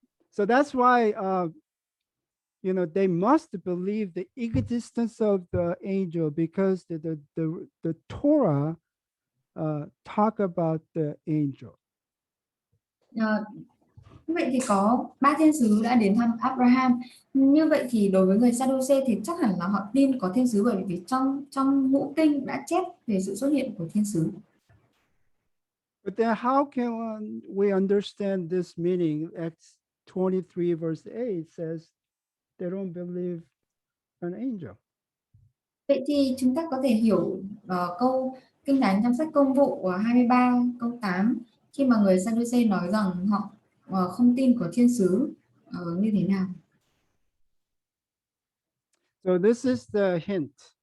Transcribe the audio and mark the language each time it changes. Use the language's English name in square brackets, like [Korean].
[English] So that's why they must believe the existence of the angel, because the Torah talk about the angel. [Vietnamese] Như vậy thì có 3 thiên sứ đã đến thăm Abraham. Như vậy thì đối với người Sadducee thì chắc hẳn là họ tin có thiên sứ, bởi vì trong ngũ kinh đã chép về sự xuất hiện của thiên sứ. [English] But then how can we understand this meaning? Acts 23 verse 8 says they don't believe an angel. [Vietnamese] Vậy thì chúng ta có thể hiểu câu Kinh Thánh trong sách Công vụ 23 câu 8 khi mà người Sadducee nói rằng họ không tin của thiên sứ như thế nào? [English] So this is the hint.